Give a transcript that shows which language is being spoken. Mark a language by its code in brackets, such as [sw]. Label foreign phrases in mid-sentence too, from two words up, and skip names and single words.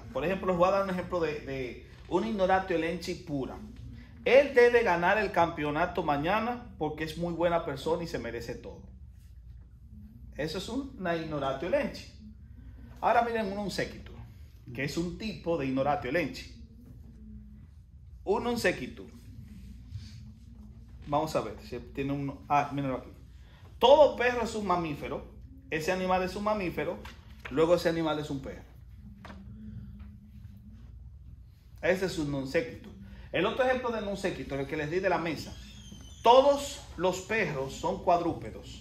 [es] Por ejemplo, les voy a dar un ejemplo de un [la] ignoratio elenchi [es] pura. Él debe ganar el campeonato mañana porque es muy buena persona y se merece todo. Eso es una [la] ignoratio elenchi. [es] Ahora miren un [la] non sequitur, [es] que es un tipo de [la] ignoratio elenchi. Un non sequitur. [es] Vamos a ver si tiene un... mírenlo aquí. Todo perro es un mamífero. Ese animal es un mamífero. Luego ese animal es un perro. Ese es un [la] non sequitur. [es] El otro ejemplo de [la] non sequitur, [es] el que les di de la mesa. Todos los perros son cuadrúpedos.